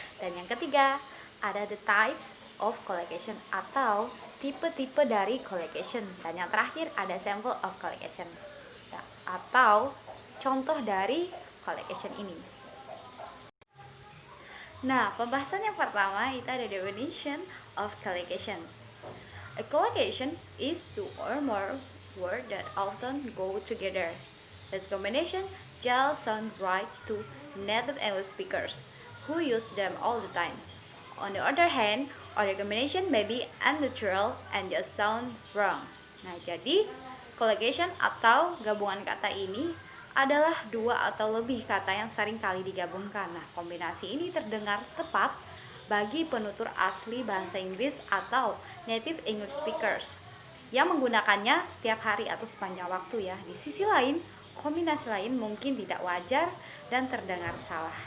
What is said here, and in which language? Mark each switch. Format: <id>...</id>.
<id>Dan yang ketiga, ada</id> <en>the types of collocation</en> <id>atau tipe-tipe dari collocation. Dan yang terakhir ada</id> <en>sample of collocation</en> <id>atau contoh dari collocation ini. Nah, pembahasan yang pertama itu ada</id> <en>definition of collocation. A collocation is two or more words that often go together. This combination just sound right to native English speakers who use them all the time. On the other hand, other combination may be unnatural and just sound wrong.</en> <id>Nah, jadi collocation atau gabungan kata ini adalah 2 atau lebih kata yang sering kali digabungkan. Nah, kombinasi ini terdengar tepat bagi penutur asli bahasa Inggris atau</id> <en>native English speakers</en> <id>yang menggunakannya setiap hari atau sepanjang waktu ya. Di sisi lain, kombinasi lain mungkin tidak wajar dan terdengar salah.</id>